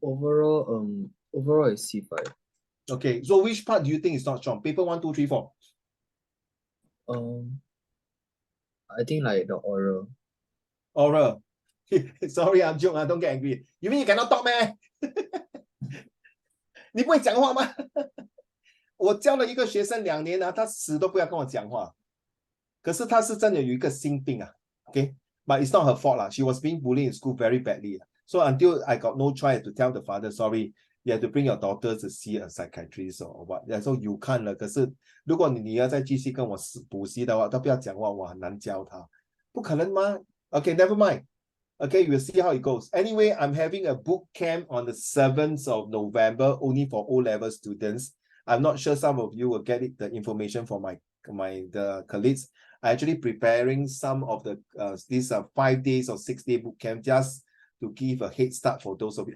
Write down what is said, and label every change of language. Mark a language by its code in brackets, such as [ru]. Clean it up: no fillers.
[en] Overall is C5. Okay, so which part do you think is not strong? Paper 1, 2, 3, 4. I think like the oral. Oral. Sorry, I'm joking. Don't get angry. You mean you cannot talk, man? [zh] 你不会讲话吗？我教了一个学生2年他死都不要跟我讲话。可是他是真的有一个心病okay? [en] But it's not her fault She was being bullied in school very badly So until I got no choice to tell the father, sorry, you have to bring your daughter to see a psychiatrist or what. So you [zh] 看了，可是如果你女儿再继续跟我补习的话，都不要讲话，我很难教她，不可能吗？ [en] Okay, never mind. Okay, we'll see how it goes. Anyway, I'm having a boot camp on the 7th of November, only for O-level students. I'm not sure some of you will get the information from the colleagues. I'm actually preparing some of the these 5 days or 6-day boot camp just to give a head start for those of you.